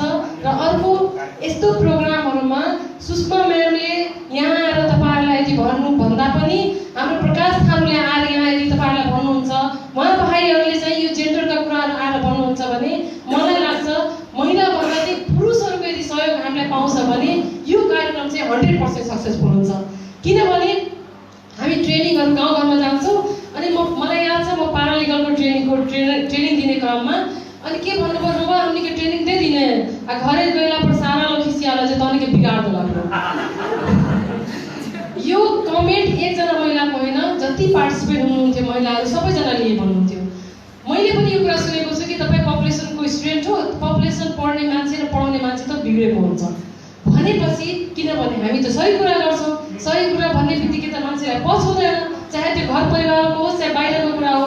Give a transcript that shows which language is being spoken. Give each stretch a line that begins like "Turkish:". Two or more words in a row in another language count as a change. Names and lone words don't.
Nepali: र अर्को यस्तो प्रोग्रामहरूमा सुषमा म्यामले यहाँ आएर तपाईँहरूलाई यदि भन्नुभन्दा पनि हाम्रो प्रकाश थारूले आएर यहाँ यदि तपाईँहरूलाई भन्नुहुन्छ, उहाँ भाइहरूले चाहिँ यो जेन्डरका कुराहरू आएर भन्नुहुन्छ भने मलाई लाग्छ महिलाभन्दा चाहिँ पुरुषहरूको यदि सहयोग हामीलाई पाउँछ भने यो कार्यक्रम चाहिँ 100% सक्सेसफुल हुन्छ। किनभने हामी ट्रेनिङहरू गाउँघरमा जान्छौँ अनि मलाई याद छ म पारालिगलको ट्रेनिङ दिने क्रममा अनि के भन्नुभयो,
Bhojpuri: रुबा हमनी के ट्रेनिङ दे दिने घरे गएला पर सारा लोग खिसियाला चाहिँ तनिक बिगाड होला।
Nepali: यो कमेन्ट एकजना महिलाको होइन, जति पार्टिसिपेट हुनुहुन्थ्यो महिलाहरू सबैजनाले यही भन्नुहुन्थ्यो। मैले पनि यो कुरा सुनेको छु कि तपाईँ पपुलेसनको स्टुडेन्ट हो, पपुलेसन पढ्ने मान्छे र पढाउने मान्छे त बिग्रेको हुन्छ भनेपछि, किनभने हामी त सही कुरा गर्छौँ, सही कुरा भन्ने बित्तिकै त मान्छेलाई पछ हुँदैन, चाहे त्यो घर परिवारको होस् चाहे बाहिरको कुरा हो।